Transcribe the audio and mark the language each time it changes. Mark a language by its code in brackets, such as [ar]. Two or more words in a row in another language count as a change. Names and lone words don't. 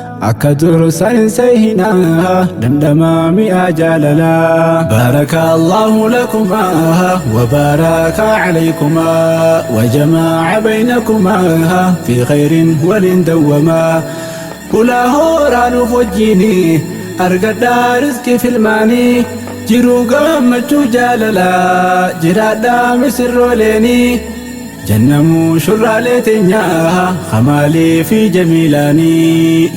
[om] akka dur san hin seehina dhandhama mi'a jaalala. [ar] بارك الله لكما وبارك عليكما وجمع بينكما في خير ولن دوما. [om] Bulaa hooraa nuuf wajjini argadhaa riskii filmaanii jiruu gammachuu jaalalaa jiraadhaa misirrooleeni. Jannamuu shurraalee teenyaa Kamaalee fi Jamiilaanii.